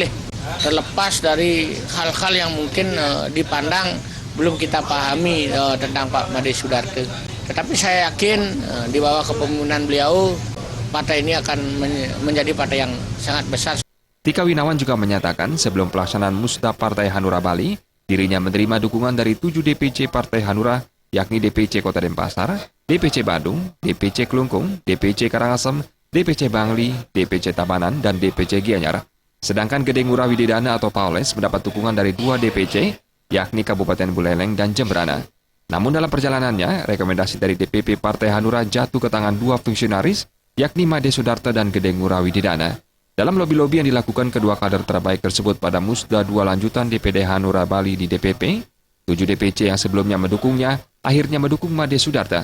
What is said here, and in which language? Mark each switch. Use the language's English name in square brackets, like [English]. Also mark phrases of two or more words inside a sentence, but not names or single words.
[Indonesian] Terlepas dari hal-hal yang mungkin dipandang belum kita pahami tentang Pak Made Sudarta. Tetapi saya yakin di bawah kepemimpinan beliau, partai ini akan menjadi partai yang sangat besar. Tika Winawan juga menyatakan sebelum pelaksanaan musda Partai Hanura Bali, dirinya menerima dukungan dari 7 DPC Partai Hanura, yakni DPC Kota Denpasar, DPC Badung, DPC Klungkung, DPC Karangasem, DPC Bangli, DPC Tabanan, dan DPC Gianyar. Sedangkan Gede Ngurah Wididana atau Pak Oles mendapat dukungan dari 2 DPC, yakni Kabupaten Buleleng dan Jemberana. Namun dalam perjalanannya, rekomendasi dari DPP Partai Hanura jatuh ke tangan 2 fungsionaris, yakni Made Sudarta dan Gede Ngurah Wididana. Dalam lobi-lobi yang dilakukan kedua kader terbaik tersebut pada musda 2 lanjutan DPD Hanura Bali di DPP, 7 DPC yang sebelumnya mendukungnya, akhirnya mendukung Made Sudarta.